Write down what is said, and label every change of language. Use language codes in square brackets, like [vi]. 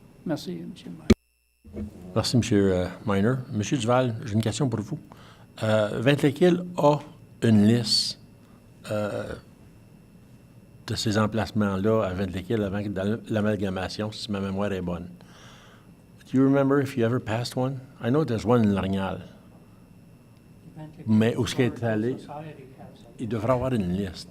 [fr] Merci, M. le maire. Merci, M. Miner. M. Duval, j'ai une question pour vous. Ventlequil a une liste de ces emplacements-là à Ventlequil avant l'amalgamation, si ma mémoire est bonne. [en] Do you remember if you ever passed one? I know there's one in L'Orignal. [fr] Mais où ce qui est allé, il devrait avoir une liste.